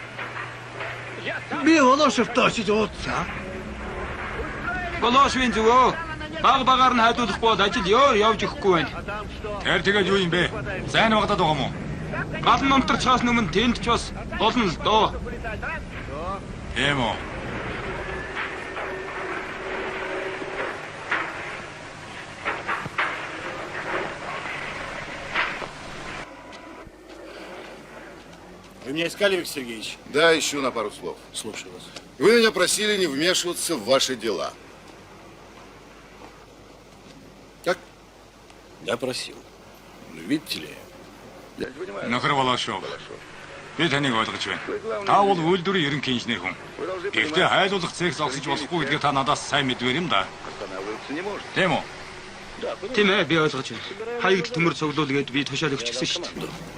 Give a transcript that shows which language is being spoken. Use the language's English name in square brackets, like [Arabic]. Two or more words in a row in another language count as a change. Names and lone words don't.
[Mongolian] Би Волошевтой очиж уулзсан. Волошевын зүгөө. Багаар нь хайдуулахгүй бол ажил явж өгөхгүй байна. Тэр тэгээд юу юм бэ? Зайн багтаад байгаа юм уу? Гал номторчоос өмнө тэнд ч бас болно л доо. Тийм үү? [Russian] Вы меня искали, Виктор Сергеевич? Да, ищу на пару слов. Слушаю вас. Вы меня просили не вмешиваться в ваши дела. Как? Я просил. Но видите ли, [Mongolian] Нөхөр Волошов. Би таныг ойлгож байна. Та бол үйлдвэрийн ерөнхий инженер хүн. Гэхдээ хайлуулах цех зогсож болохгүй гэдгийг та надаас сайн мэдвэр юм да. Тийм үү? Тийм ээ, би ойлгож байна. Хаягдл төмөр цуглуул гээд би тушаал өгч гисэн шүү дээ.